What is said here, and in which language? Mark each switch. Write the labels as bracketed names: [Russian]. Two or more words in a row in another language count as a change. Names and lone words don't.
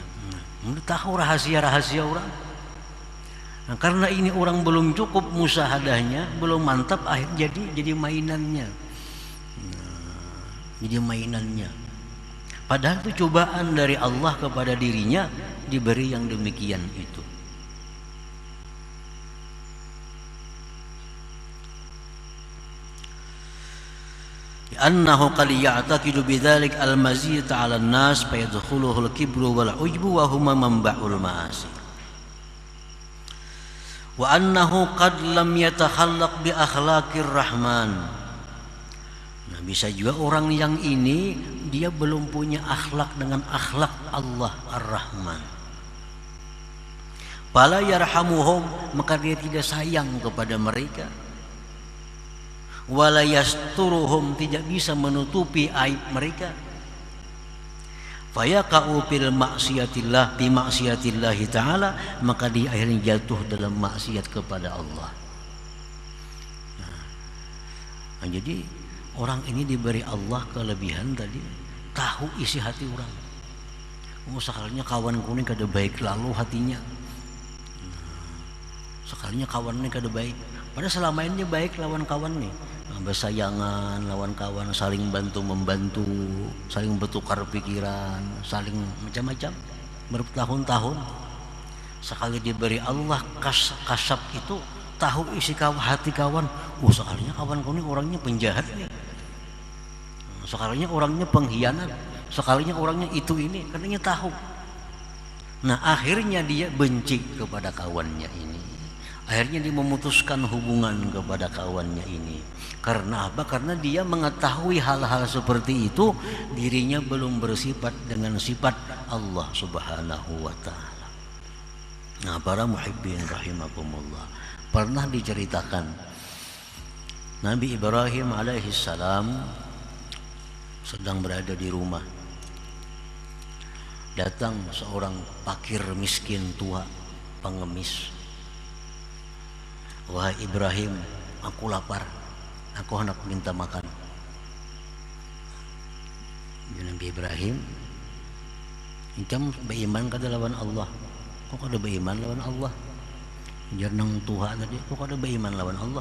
[Indonesian] Tahu rahasia-rahasia orang. Nah, karena ini orang belum cukup musyahadahnya, belum mantap, akhirnya jadi mainannya. Jadi mainannya. Padahal itu cobaan dari Allah kepada dirinya diberi yang demikian itu. [Arabic] أنه قد يعتقد بذلك المزية على الناس فيدخله الكبر والعجب وهما منبع المعاصي. وأنه قد لم يتخلق بأخلاق الرحمن. [Indonesian] Nah, bisa juga orang yang ini dia belum punya akhlak dengan akhlak Allah Ar-Rahman. [Arabic] فلا يرحمهم, [Indonesian] maka dia tidak sayang kepada mereka. [Arabic] ولا يسترهم, [Indonesian] tidak bisa menutupi aib mereka. [Arabic] فيقع في معصية الله بمعصية الله تعالى, [Indonesian] maka dia akhirnya jatuh dalam maksiat kepada Allah. Nah, jadi orang ini diberi Allah kelebihan tadi, tahu isi hati orang. [Banjar] Sekalinya kawan kuning kada baik lalu hatinya. Sekalinya kawannya kada baik, padahal selama ini baik lawan kawan nih. Bersayangan lawan kawan, saling bantu membantu, saling bertukar pikiran, saling macam-macam bertahun-tahun. [Indonesian] Sekali diberi Allah kasab itu, tahu isi hati kawan. [Banjar] Sekalinya kawan kuning orangnya penjahat nih. Sekalinya orangnya pengkhianat, sekalinya orangnya itu ini, katanya tahu. [Indonesian] Nah, akhirnya dia benci kepada kawannya ini. Akhirnya dia memutuskan hubungan kepada kawannya ini. Karena apa? Karena dia mengetahui hal-hal seperti itu, dirinya belum bersifat dengan sifat Allah [Arabic] سبحانه وتعالى. [Indonesian] Nah, para [Arabic] المحبين رحمكم الله, [Indonesian] pernah diceritakan Nabi Ibrahim [Arabic] عليه السلام [Indonesian] sedang berada di rumah. Datang seorang fakir miskin tua, pengemis. Wahai Ibrahim, aku lapar, aku hendak minta makan. [Banjar] Nabi Ibrahim, engkau beriman kada lawan Allah. Kok kada beriman lawan Allah? Jarnang Tuhan tadi, kok kada beriman lawan Allah?